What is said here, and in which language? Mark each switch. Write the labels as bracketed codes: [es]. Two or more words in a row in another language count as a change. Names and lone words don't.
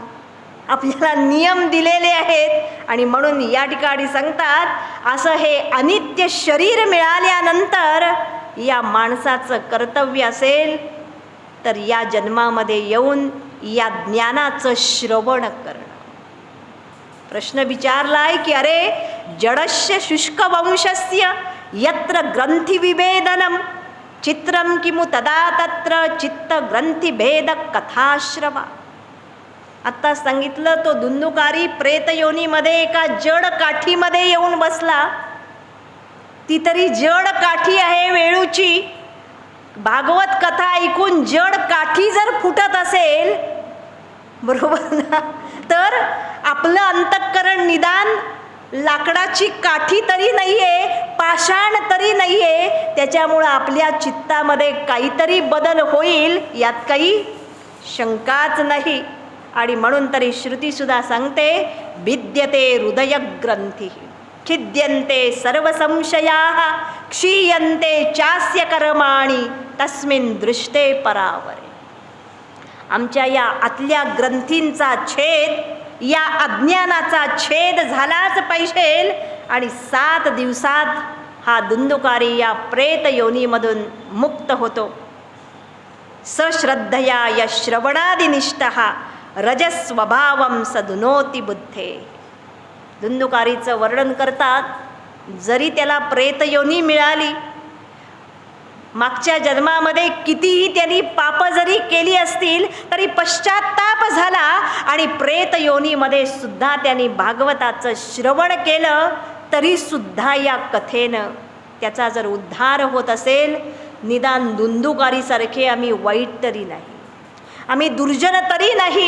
[mr] आपल्याला नियम दिलेले आहेत. आणि म्हणून या ठिकाणी सांगतात, असं हे अनित्य शरीर मिळाल्यानंतर या माणसाचं कर्तव्य असेल तर या जन्मामध्ये येऊन या ज्ञानाचं श्रवण करणं. प्रश्न विचारलाय की अरे [sa] जडस्य शुष्कवंशस्य यत्र ग्रंथिविभेदनं चित्रं किमु तदा तत्र चित्तग्रंथिभेद कथाश्रवा. [mr] आत्ता सांगितलं, तो दुंदुकारी प्रेतयोनीमध्ये एका जड काठीमध्ये येऊन बसला. ती तरी जड काठी आहे वेळूची. भागवत कथा ऐकून जड काठी जर फुटत असेल, बरोबर ना, तर आपलं अंतःकरण निदान लाकडाची काठी तरी नाहीये, पाषाण तरी नाहीये. त्याच्यामुळं आपल्या चित्तामध्ये काहीतरी बदल होईल यात काही शंकाच नाही. आणि म्हणून तरी श्रुतीसुद्धा सांगते, [sa] भिद्यते हृदयग्रंथी छिद्यन्ते सर्व संशयाः क्षीयन्ते चास्य कर्माणि तस्मिन् दृष्टे परावरे. [mr] आमच्या या आतल्या ग्रंथींचा छेद, या अज्ञानाचा छेद झालाच पाहिजे. आणि 7 दिवसात हा दुंदुकारी या प्रेत योनीमधून मुक्त होतो. [sa] सश्रद्धया या श्रवणादिनिष्ठः रजस्वभावं सदुनोति बुद्धे. [mr] दुंदुकारीचं वर्णन करतात, जरी त्याला प्रेतयोनी मिळाली, मागच्या जन्मामध्ये कितीही त्यांनी पाप जरी केली असतील तरी पश्चात्ताप झाला. आणि प्रेतयोनीमध्ये सुद्धा त्यांनी भागवताचं श्रवण केलं तरी सुद्धा या कथेनं त्याचा जर उद्धार होत असेल, निदान दुंदुकारीसारखे आम्ही वाईट तरी नाही, आम्ही दुर्जन तरी नाही.